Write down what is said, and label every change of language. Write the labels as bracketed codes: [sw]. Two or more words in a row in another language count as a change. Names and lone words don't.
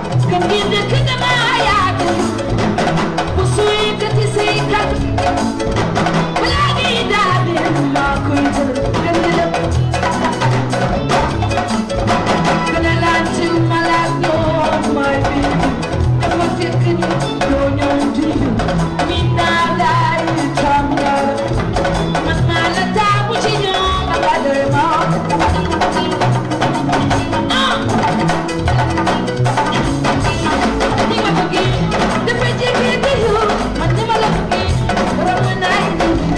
[wo] Kër gi dëkk dama yàgg. Bu suy yëkkati say kàddu. Balaa ñuy daaneel, maa koy jël. Kër gi dëkk. Gën a laal ci malade, [en] no, my baby. [wo] Dafa fekk ni doo ñëw di ñu. Mi naa laay tàngal. Man maa la taamu ci ñoom, ak Adama. Ah! Ni ma bëggee, dafa jege te yow. Man ni ma la bëggee, romb naa yi di.